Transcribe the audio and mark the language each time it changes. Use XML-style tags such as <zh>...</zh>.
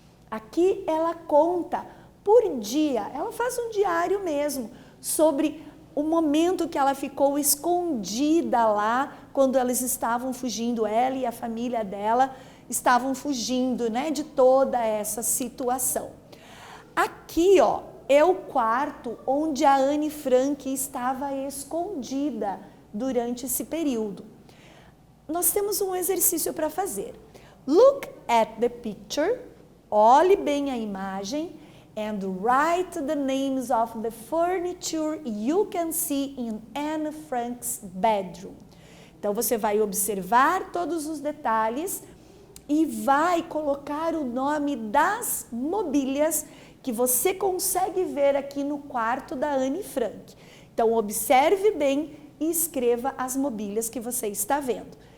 <pt>Aqui ela conta por dia, ela faz um diário mesmo, sobre o momento que ela ficou escondida lá, quando eles estavam fugindo, ela e a família dela estavam fugindo, né, de toda essa situação. Aqui, ó, é o quarto onde a Anne Frank estava escondida durante esse período. Nós temos um exercício para fazer.</pt> <en>Look at the picture,</en> <pt>olhe bem a imagem,</pt> <en>and write the names of the furniture you can see in Anne Frank's bedroom.</en> <pt>Então você vai observar todos os detalhes e vai colocar o nome das mobílias que você consegue ver aqui no quarto da Anne Frank. Então observe bem e escreva as mobílias que você está vendo.</pt>